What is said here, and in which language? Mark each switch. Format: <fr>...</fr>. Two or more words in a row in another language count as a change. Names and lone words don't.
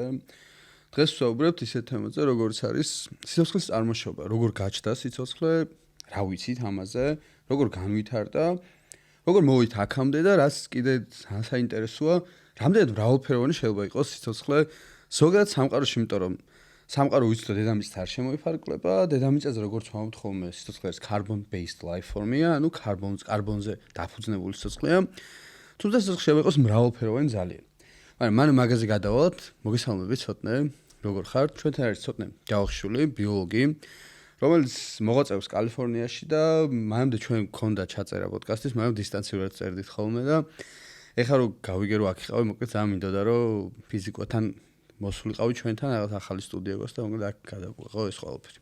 <ka>დღეს ვსაუბრებთ ისეთ თემაზე, როგორც არის სიცოცხლის წარმოშობა, როგორ გაჩნდა სიცოცხლე, რა ვიცით ამაზე, როგორ განვითარდა, როგორ მოვით აქამდე და რაც კიდე საინტერესოა, რამდენად მრავალფეროვანი შეიძლება იყოს სიცოცხლე ზოგადად სამყაროში, იმიტომ რომ სამყარო ვიცით, დედამიწით არ შემოიფარგლება, დედამიწაზე როგორც ვამბობთ ხოლმე, სიცოცხლე არის</ka> <en>carbon based life form-ია,</en> <ka>ანუ კარბონზე დაფუძნებული სიცოცხლეა. თუმცა სიცოცხლე შეიძლება იყოს მრავალფეროვანი ძალიან. მაგრამ მან მაგაზე გადავალთ, მოგესალმებით ცოტნე, როგორ ხართ? ჩვენთან არის ცოტნე ჯავახიშვილი, ბიოლოგი, რომელიც მოღვაწეობს კალიფორნიაში და მანამდე ჩვენ გქონდა ჩაწერა პოდკასტის, მაგრამ დისტანციურად წერდით ხოლმე და ეხლა რომ გავიგე რომ აქ იყავი, მოკლედ ძალიან მინდოდა რომ ფიზიკოთან მოსულიყავი ჩვენთან რაღაც ახალი სტუდია გვაქვს და მოკლედ აქ გადაგვეღო ეს ყველაფერი.</ka>